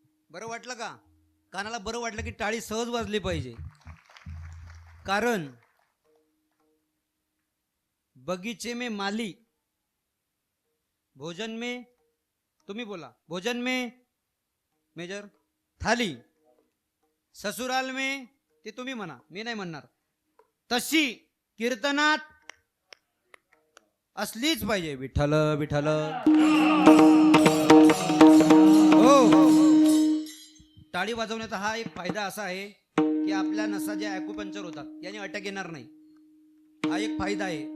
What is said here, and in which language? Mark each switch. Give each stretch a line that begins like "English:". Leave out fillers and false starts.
Marathi: बरं वाटलं का? कानाला बरं वाटलं की टाळी सहज वाजली पाहिजे.
Hindi: कारण बगीचे में माली, भोजन में,
Marathi: तुम्ही बोला,
Hindi: भोजन में मेजर थाली, ससुराल में
Marathi: ते तुम्ही म्हणा, मी नाही म्हणणार. तशी कीर्तनात असलीच पाहिजे. विठ्ठल विठ्ठल. हो, टाळी वाजवण्याचा हा एक फायदा असा आहे की आपल्या नसा ज्या ॲक्युपंक्चर होतात याने अटक येणार नाही. हा एक फायदा आहे.